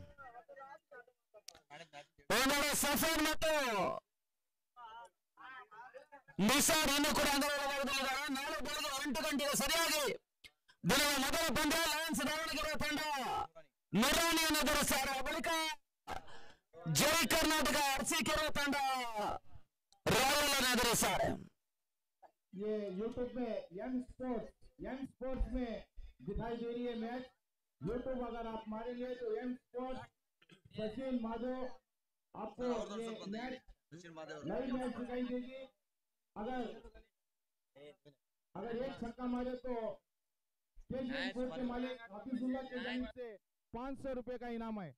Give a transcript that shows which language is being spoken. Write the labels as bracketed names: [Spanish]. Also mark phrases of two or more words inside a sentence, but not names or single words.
[Kannada] ಸಫರ್ ಮತ್ತು ನಿಸಾರ್ ಇನ್ನು ಕೂಡ ಅಂಗಡಿಯಲ್ಲಿದ್ದಾರೆ. ನಾಳೆ ಬೆಳಗ್ಗೆ 8 ಗಂಟೆಗೆ ಸರಿಯಾಗಿ ದಿನದ ಮೊದಲ ಪಂದ್ಯ ಲಯನ್ಸ್ ದಾವಣಗೆರೆ ತಂಡ ನುರಾಣಿಯನ್ನು ಎದುರಿಸ್ತಾರೆ. ಬಳಿಕ ಜೈ ಕರ್ನಾಟಕ ಅರಸೀಕೆರೆ ತಂಡ ರಾಯಲ್ ಅನ್ನು ಎದುರಿಸ್ತಾರೆ. [Hindi] ये यूट्यूब में यंग स्पोर्ट्स में दिखाई दे रही है मैच. यूट्यूब अगर आप मारेंगे तो यंग स्पोर्ट्स सचिन माधव आपको ये मैच [English] live match [Hindi] दिखाई देगी. अगर एक छक्का मारे तो स्पोर्ट के मालिक हफीजुल्लाह के जानिब से 500 रुपए का इनाम है.